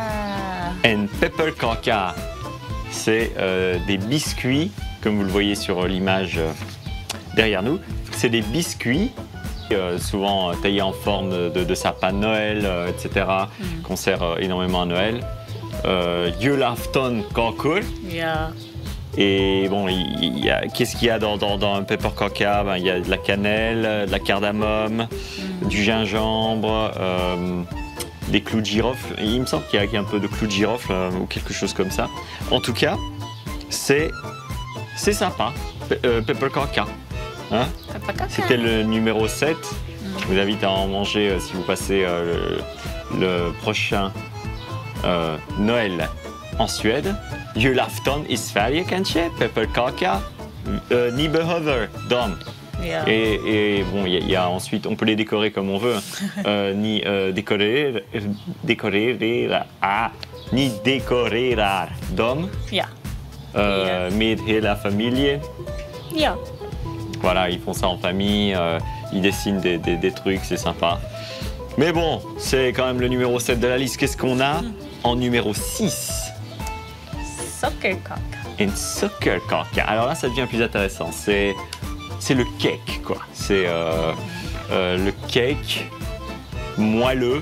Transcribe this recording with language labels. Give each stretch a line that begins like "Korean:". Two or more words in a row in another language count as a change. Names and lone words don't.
English: And pepparkaka.
French: C'est des biscuits, comme vous le voyez sur l'image derrière nous. C'est des biscuits, souvent taillés en forme de sapin de Noël, etc., qu'on sert énormément à Noël.
Swedish: Julafton kakor.
English: Yeah.
French: Et bon, qu'est-ce qu'il y a dans un pepparkaka? Il y a de la cannelle, de la cardamome, du gingembre, des clous de girofle. Il me semble qu'il y a un peu de clous de girofle ou quelque chose comme ça. En tout cas, c'est sympa, pepparkaka. Hein? C'était le numéro 7. Je vous invite à en manger si vous passez le prochain Noël en Suède.
Swedish: Julafton i Sverige kanske, pepparkaka, ni behöver dem.
English: Yeah.
French: Et bon, il y a ensuite, on peut les décorer comme on veut.
Swedish: Ni decorerar dem.
English: Yeah.
Swedish: Med hela familjen.
English: Yeah.
French: Voilà, ils font ça en famille, ils dessinent des trucs, c'est sympa. Mais bon, c'est quand même le numéro 7 de la liste. Qu'est-ce qu'on a en numéro 6? Sockerkaka. Une sockerkaka. Alors là, ça devient plus intéressant. C'est le cake, quoi. C'est le cake moelleux.